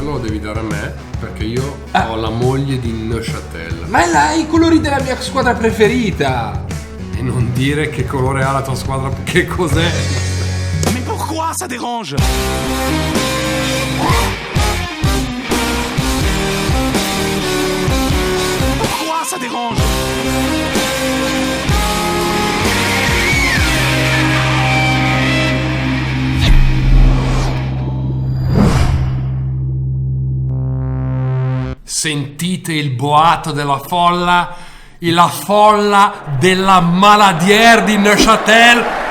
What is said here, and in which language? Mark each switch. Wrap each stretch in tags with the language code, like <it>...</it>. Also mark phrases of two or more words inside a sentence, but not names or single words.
<it>devi dare a me, perché io ho la moglie di Neuchâtel. Ma è i colori della mia squadra preferita. E non dire che colore ha la tua squadra, che cos'è?</it> <fr>Mais pourquoi ça dérange? Pourquoi ça dérange?</fr> <it>Sentite il boato della folla, la folla della Maladière di Neuchâtel.</it>